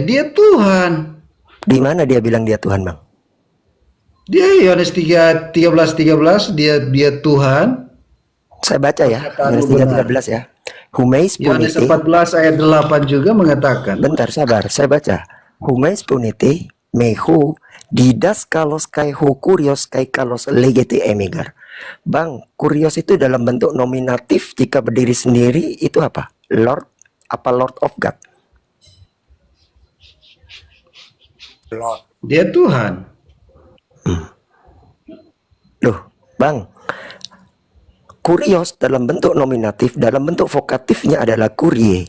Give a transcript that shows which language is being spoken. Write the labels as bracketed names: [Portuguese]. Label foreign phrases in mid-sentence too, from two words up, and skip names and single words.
[Indonesian] Dia Tuhan. Di mana dia bilang dia Tuhan, Bang? Dia Yohanes 13:13 dia Tuhan. Saya baca ya, Perkataan Yohanes lu benar. 3:13 ya. Humeis Yohanes punite. 14 ayat 8 juga mengatakan. Bentar, sabar, saya baca. [Greek] ὑμεῖς φωνεῖτέ με ὁ διδάσκαλος καὶ ὁ κύριος καὶ καλῶς λέγετε εἰμὶ γάρ. [Indonesian] Bang, kurios itu dalam bentuk nominatif jika berdiri sendiri itu apa? [English] Lord, apa Lord of God? [Indonesian] Dia Tuhan. Loh, Bang. Kurios dalam bentuk nominatif, dalam bentuk vokatifnya adalah kurie.